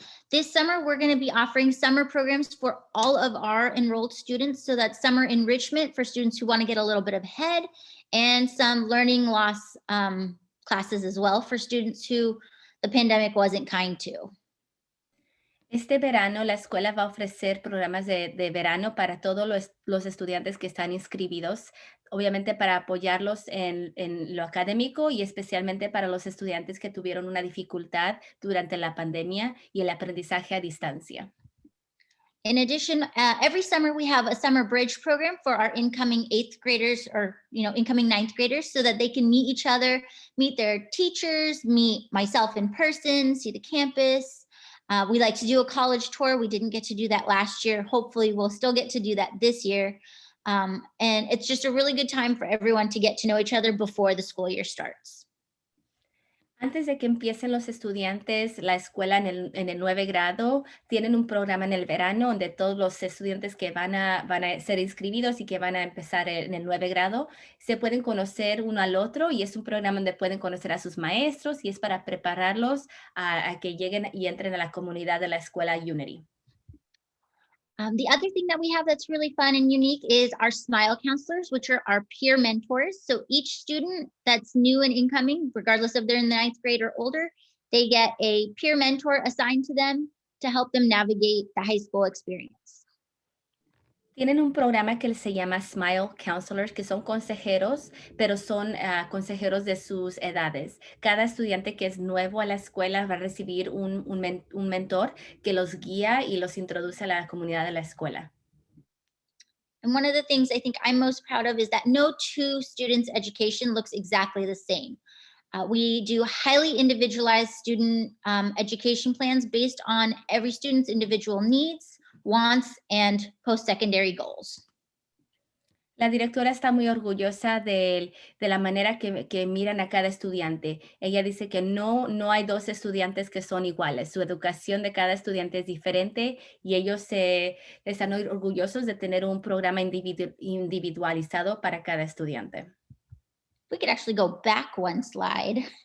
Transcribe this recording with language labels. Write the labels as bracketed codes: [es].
[en] This summer, we're going to be offering summer programs for all of our enrolled students. So that's summer enrichment for students who want to get a little bit ahead, and some learning loss classes as well for students who the pandemic wasn't kind to. [es] Este verano, la escuela va a ofrecer programas de verano para todos los estudiantes que están inscribidos, obviamente para apoyarlos en lo académico y especialmente para los estudiantes que tuvieron una dificultad durante la pandemia y el aprendizaje a distancia. [en] In addition, every summer we have a summer bridge program for our incoming 8th graders or, incoming 9th graders so that they can meet each other, meet their teachers, meet myself in person, see the campus. We like to do a college tour. We didn't get to do that last year. Hopefully we'll still get to do that this year. And it's just a really good time for everyone to get to know each other before the school year starts. [es] Antes de que empiecen los estudiantes la escuela en el 9 grado, tienen un programa en el verano donde todos los estudiantes que van a ser inscribidos y que van a empezar en el 9 grado se pueden conocer uno al otro y es un programa donde pueden conocer a sus maestros y es para prepararlos a que lleguen y entren a la comunidad de la escuela Unity. [en] The other thing that we have that's really fun and unique is our SMILE counselors, which are our peer mentors. So each student that's new and incoming, regardless if they're in the 9th grade or older, they get a peer mentor assigned to them to help them navigate the high school experience. [es] Tienen un programa que se llama Smile Counselors, que son consejeros, pero son consejeros de sus edades. Cada estudiante que es nuevo a la escuela va a recibir un mentor que los guía y los introduce a la comunidad de la escuela. [en] And one of the things I think I'm most proud of is that no two students' education looks exactly the same. We do highly individualized student education plans based on every student's individual needs, wants, and post-secondary goals. [es] La directora está muy orgullosa de la manera que miran a cada estudiante. Ella dice que no hay 2 estudiantes que son iguales. Su educación de cada estudiante es diferente y ellos están orgullosos de tener un programa individualizado para cada estudiante. [en] We could actually go back one slide.